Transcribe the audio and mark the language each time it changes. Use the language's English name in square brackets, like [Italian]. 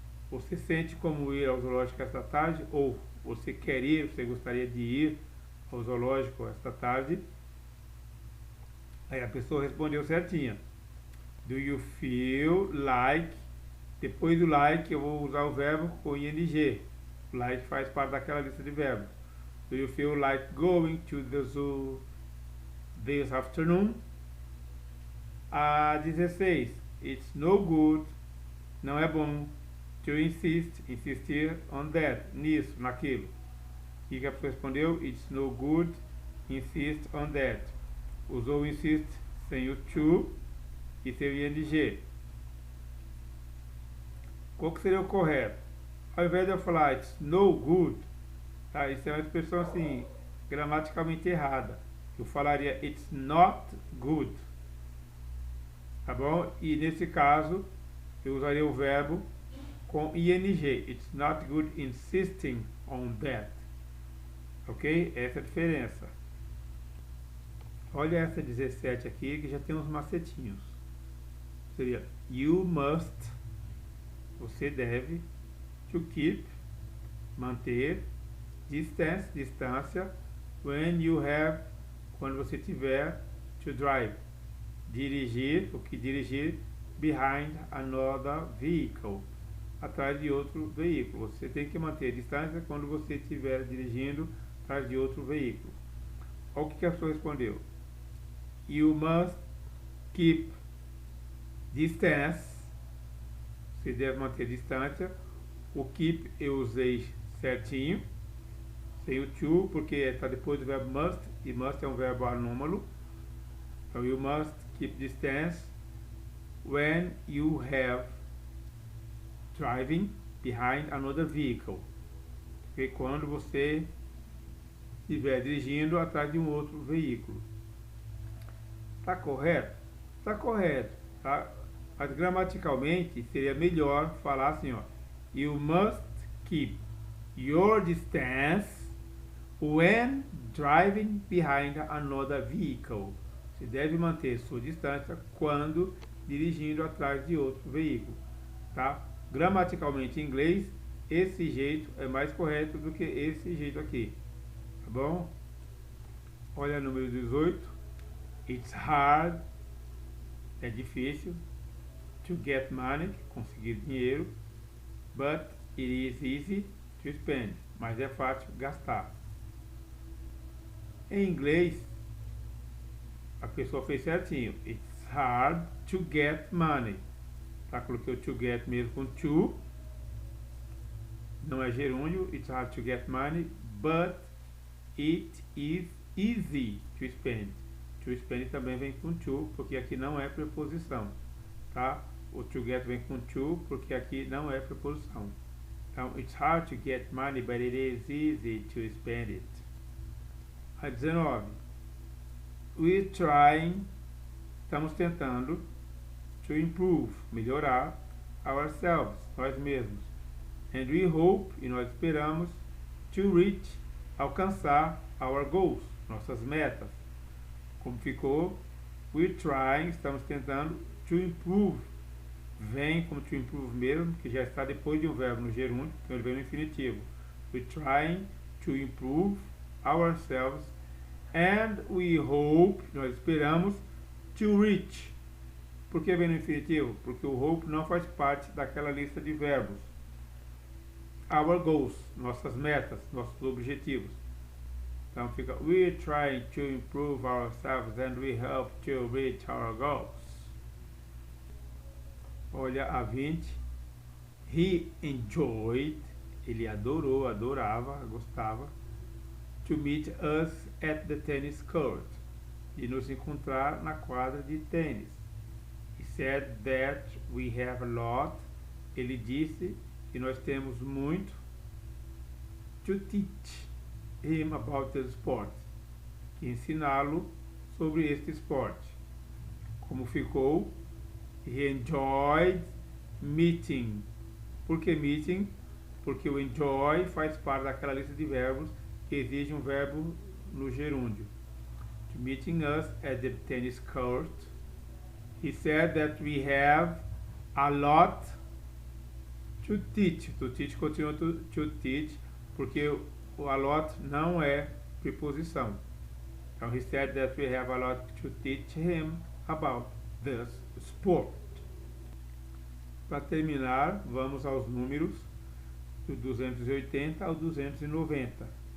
[Portuguese] Você sente como ir ao zoológico esta tarde? Ou você quer ir, você gostaria de ir ao zoológico esta tarde? Aí a pessoa respondeu certinha. [English] Do you feel like, [Portuguese] depois do like eu vou usar o verbo com ing. O like faz parte daquela lista de verbos. [English] Do you feel like going to the zoo this afternoon? [Portuguese] A 16. [English] It's no good, [Portuguese] não é bom, [English] to insistir on that, [Portuguese] nisso, naquilo. O que a pessoa respondeu? [English] It's no good, insist on that. [Portuguese] Usou insist sem o to e sem o ing. Qual que seria o correto? Ao invés de eu falar [English] it's no good, [Portuguese] tá? Isso é uma expressão assim, gramaticalmente errada. Eu falaria [English] it's not good, [Portuguese] tá bom? E nesse caso, eu usaria o verbo com ing. [English] It's not good insisting on that. [Portuguese] Ok? Essa é a diferença. Olha essa 17 aqui, que já tem uns macetinhos. Seria [English] you must, [Portuguese] você deve, [English] to keep, [Portuguese] manter, distance, distância, [English] when you have, [Portuguese] quando você tiver, [English] to drive, [Portuguese] dirigir, o que dirigir, [English] behind another vehicle, [Portuguese] atrás de outro veículo. Você tem que manter a distância quando você estiver dirigindo atrás de outro veículo. Olha o que a pessoa respondeu. [English] You must keep distance. [Portuguese] Você deve manter a distância. O keep eu usei certinho, sem o to, porque está depois do verbo must, e must é um verbo anômalo. Então, [English] you must keep distance when you have driving behind another vehicle. Okay? [Portuguese] Quando você estiver dirigindo atrás de um outro veículo. Tá correto? Tá correto, tá? Mas gramaticalmente seria melhor falar assim, ó. [English] You must keep your distance when driving behind another vehicle. [Portuguese] Você deve manter sua distância quando dirigindo atrás de outro veículo, tá? Gramaticalmente em inglês, esse jeito é mais correto do que esse jeito aqui, tá bom? Olha o número 18. [English] It's hard, [Portuguese] é difícil, [English] to get money, [Portuguese] conseguir dinheiro, [English] but it is easy to spend, [Portuguese] mas é fácil gastar. Em inglês, a pessoa fez certinho. [English] It's hard to get money. [Portuguese] Tá, coloquei o to get mesmo com to, não é gerúndio. [English] It's hard to get money, but it is easy to spend. [Portuguese] To spend também vem com to, porque aqui não é preposição, tá? O to get vem com to, porque aqui não é preposição. Então, [English] it's hard to get money, but it is easy to spend it. [Portuguese] A 19. [English] We're trying, [Portuguese] estamos tentando, [English] to improve, [Portuguese] melhorar, [English] ourselves, [Portuguese] nós mesmos. [English] And we hope, [Portuguese] e nós esperamos, [English] to reach, [Portuguese] alcançar, [English] our goals, [Portuguese] nossas metas. Como ficou? [English] We're trying, [Portuguese] estamos tentando, [English] to improve. [Portuguese] Vem como to improve mesmo, que já está depois de um verbo no gerúndio, então ele vem no infinitivo. [English] We're trying to improve ourselves and we hope, [Portuguese] nós esperamos, [English] to reach. [Portuguese] Por que vem no infinitivo? Porque o hope não faz parte daquela lista de verbos. [English] Our goals, [Portuguese] nossas metas, nossos objetivos. Então fica, [English] we're trying to improve ourselves and we hope to reach our goals. [Portuguese] Olha a 20. [English] He enjoyed, [Portuguese] ele adorou, adorava, gostava, [English] to meet us at the tennis court, [Portuguese] de nos encontrar na quadra de tênis. [English] He said that we have a lot, [Portuguese] ele disse que nós temos muito, [English] to teach him about the sport, [Portuguese] ensiná-lo sobre este esporte. Como ficou? [English] He enjoyed meeting. [Portuguese] Por que meeting? Porque o enjoy faz parte daquela lista de verbos que exige um verbo no gerúndio. [English] To meeting us at the tennis court. He said that we have a lot to teach. [Portuguese] To teach continua to teach, porque o a lot não é preposição. Então, [English] he said that we have a lot to teach him about this sport. [Portuguese] Para terminar, vamos aos números do 280 ao 290.